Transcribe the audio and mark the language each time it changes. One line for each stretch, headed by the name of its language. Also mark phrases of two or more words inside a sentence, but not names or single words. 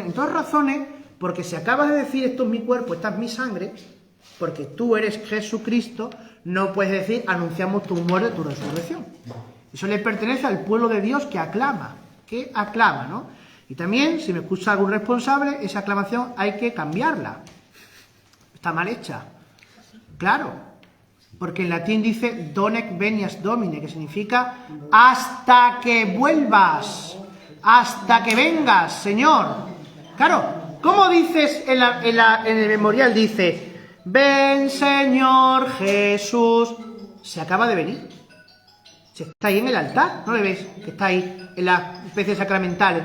Spanish: En todas razones, porque si acabas de decir esto es mi cuerpo, esta es mi sangre, porque tú eres Jesucristo, no puedes decir anunciamos tu muerte, tu resurrección. Eso le pertenece al pueblo de Dios que aclama, ¿no? Y también, si me escucha algún responsable, esa aclamación hay que cambiarla. Está mal hecha. Claro, porque en latín dice
Latin: donec venias domine,
Spanish: que significa hasta que vuelvas, hasta que vengas, Señor. Claro, ¿cómo dices en el memorial? Dice, ven Señor Jesús. Se acaba de venir. Se está ahí en el altar, ¿no le ves? Que está ahí en las especies sacramentales.